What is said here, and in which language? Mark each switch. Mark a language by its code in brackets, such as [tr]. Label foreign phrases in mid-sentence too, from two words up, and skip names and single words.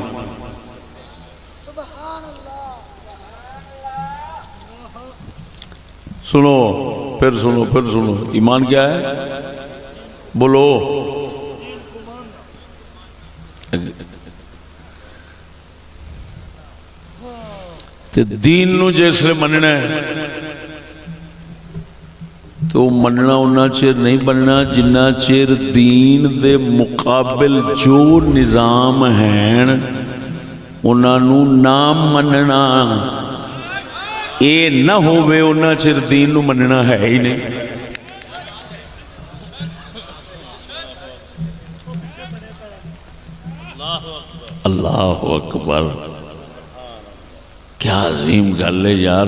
[hi] सुनो फिर सुनो फिर सुनो, ईमान क्या है? [pa] ਬੋਲੋ। ਤੇ ਦੀਨ ਨੂੰ ਜਿਸਲੇ ਮੰਨਣਾ ਹੈ ਤੋ ਮੰਨਣਾ ਉੱਨਾ ਚਿਰ ਨਹੀਂ ਬਣਨਾ ਜਿੰਨਾ ਚਿਰ ਦੀਨ ਦੇ ਮੁਕਾਬਿਲ ਜੋ ਨਿਜ਼ਾਮ ਹੈਂ ਉਨ੍ਹਾਂ ਨੇ ਨਾ ਮੰਨਣਾ ਯੇ ਨਾ ਹੋਵੇ ਉੱਨਾ ਚਿਰ ਦੀਨ ਨੂੰ ਮੰਨਣਾ ਹੈ ਹੀ ਨਹੀਂ। [ar] الله أكبر, [hi] क्या अजीम गल है यार।